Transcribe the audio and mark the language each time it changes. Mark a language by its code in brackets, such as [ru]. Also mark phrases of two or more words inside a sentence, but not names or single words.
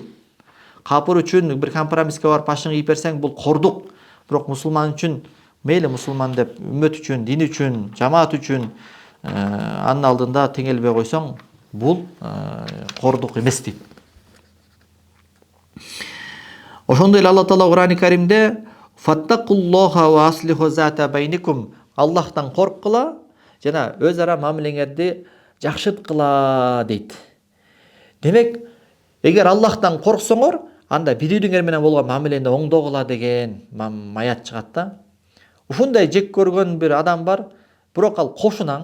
[ky] Капыр үчүн бир компромисске барып башың ийип берсең бул кордук. Бирок мусулман үчүн мейли мусулман деп үммөт үчүн, дин үчүн, жамаат үчүн анын алдында теңелбей койсоң бул кордук эмес дейт. Ошондой эле Алла Таала Кур'ан-ы Каримде [ar] "فاتقوا الله وأصلحوا ذات بينكم" [ky] Аллахтан корккула жана өз ара мамилеңерди жакшырткыла дейт. Демек, эгер Аллахтан корксоңор, анда бири-бириңер менен болгон мамилени оңдогула деген аят чыгат да. Ушундай жек көргөн бир адам бар, бирок ал кошунаң.